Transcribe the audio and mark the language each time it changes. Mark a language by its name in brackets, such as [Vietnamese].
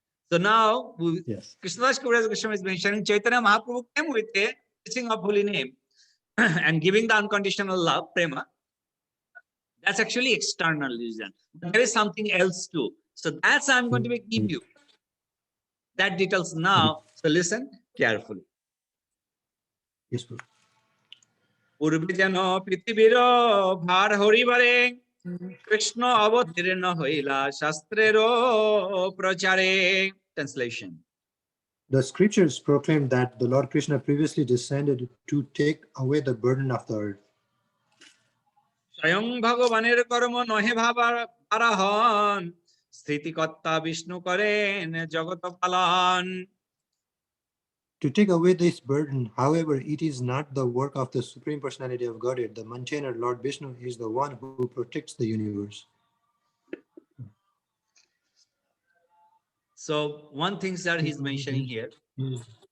[English] So now Krishnadas Kaviraj Goswami is mentioning Chaitanya Mahaprabhu came with a teaching of holy name and giving the unconditional love, prema. That's actually external reason. But there is something else too. So that's I'm going to give you that details now. So listen carefully. Yes, Prabhu. [Bangla] পূর্বে যেন পৃথিবীর ভার হরিবারে কৃষ্ণ অবতীর্ণ হইলা শাস্ত্রেরও প্রচারে. [English] Translation. The scriptures proclaim that the Lord Krishna previously descended to take away the burden of the earth. [Bangla] স্বয়ং ভগবানের কর্ম নহে ভাবার আরাহন স্থিতিকর্তা বিষ্ণু করেন জগৎ পালন. [English] To take away this burden, however, it is not the work of the Supreme Personality of Godhead. The maintainer, Lord Vishnu, is the one who protects the universe. So one thing that he's mentioning here, Hmm.